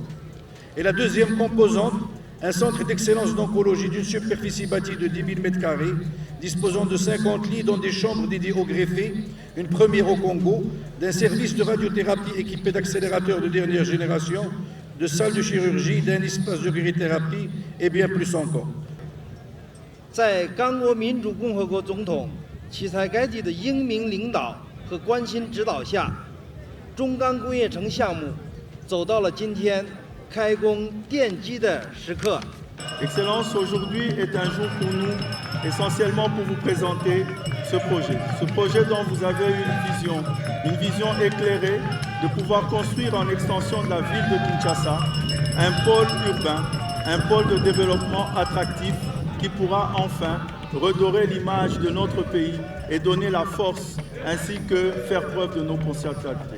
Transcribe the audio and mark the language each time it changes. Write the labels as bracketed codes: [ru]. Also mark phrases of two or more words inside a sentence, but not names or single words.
[fr] Et la deuxième composante, un centre d'excellence d'oncologie d'une superficie bâtie de 10 000 m², disposant de 50 lits dans des chambres dédiées aux greffés, une première au Congo, d'un service de radiothérapie équipé d'accélérateurs de dernière génération, de salles de chirurgie, d'un espace de cryothérapie et bien plus encore. [zh] 在刚果民主共和国总统奇才盖蒂的英明领导和关心指导下，中钢工业城项目走到了今天开工奠基的时刻。 [fr] Excellence, aujourd'hui est un jour pour nous, essentiellement pour vous présenter ce projet dont vous avez une vision éclairée de pouvoir construire en extension de la ville de Kinshasa un pôle urbain, un pôle de développement attractif qui pourra enfin redorer l'image de notre pays et donner la force ainsi que faire preuve de nos potentialités.